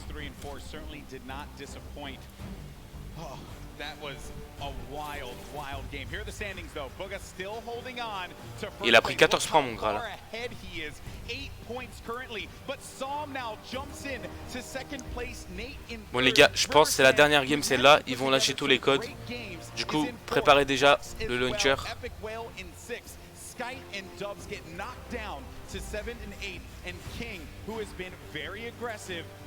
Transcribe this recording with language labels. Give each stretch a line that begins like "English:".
English: 3 and 4 certainly did not disappoint. Oh, that was a wild game. Here are the standings though. Bugga still holding on to
French: Il a pris 14 points, mon Graal.
English: Ahead he is 8 points currently, but Som now jumps in to 2nd place. Nate in
French: Bon les gars, je pense que c'est la dernière game, celle-là. Ils vont lâcher tous les codes. Du coup, préparez déjà le launcher.
English: Skype and Dubs get knocked down to 7 and 8, and King, who has been very aggressive,